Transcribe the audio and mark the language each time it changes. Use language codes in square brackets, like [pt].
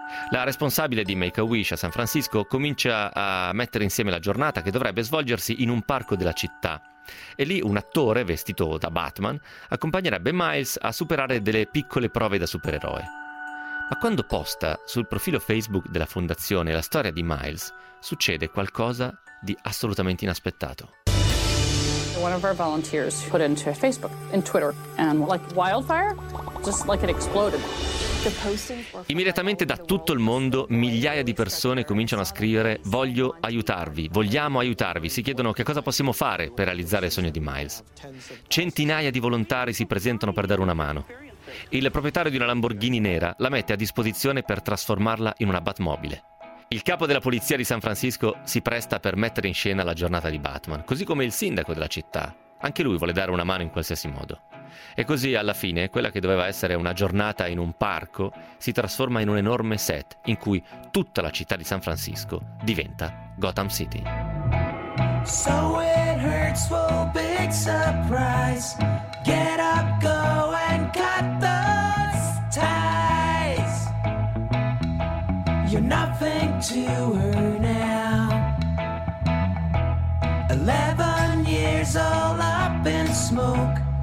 [it] La responsabile di Make-A-Wish a San Francisco comincia a mettere insieme la giornata che dovrebbe svolgersi in un parco della città, e lì un attore vestito da Batman accompagnerebbe Miles a superare delle piccole prove da supereroe. Ma quando posta sul profilo Facebook della fondazione la storia di Miles, succede qualcosa di assolutamente inaspettato. [en] One of our volunteers put into Facebook and Twitter and like wildfire, just like it exploded. [it] Immediatamente da tutto il mondo migliaia di persone cominciano a scrivere: voglio aiutarvi, vogliamo aiutarvi, si chiedono che cosa possiamo fare per realizzare il sogno di Miles. Centinaia di volontari si presentano per dare una mano. Il proprietario di una Lamborghini nera la mette a disposizione per trasformarla in una Batmobile. Il capo della polizia di San Francisco si presta per mettere in scena la giornata di Batman, così come il sindaco della città. Anche lui vuole dare una mano in qualsiasi modo. E così, alla fine, quella che doveva essere una giornata in un parco si trasforma in un enorme set in cui tutta la città di San Francisco diventa Gotham City. [en] So it hurts for big surprise. Get up, go and cut those ties. You're nothing to her now. 11 years all up in smoke.